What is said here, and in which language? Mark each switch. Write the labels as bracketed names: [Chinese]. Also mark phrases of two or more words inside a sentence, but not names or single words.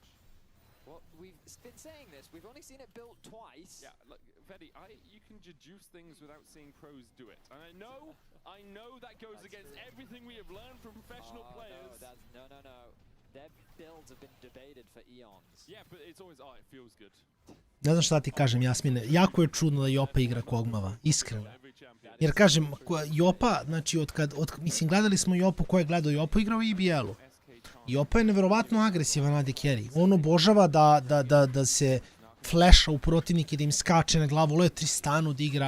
[English] Well, we've been saying this. We've only seen it built twice. Yeah, look, Veddy, you can deduce things without seeing pros do it. And I know that goes against everything we have learned from professional players. No. Their builds have been debated for eons. Yeah, but it's always, it feels good. [Serbian] Ne znam šta ti kažem, Jasmine. Jako je čudno da Jopa igra Kogmava, iskreno. Jer kažem, Jopa, znači, mislim, gledali smo Jopu, ko je gledao Jopu, igrao i BL-u. Jopa je neverovatno agresivan [English] AD carry. [Serbian] On obožava da se flasha u protivnik i da im skače na glavu, ovo je Tristanu da igra.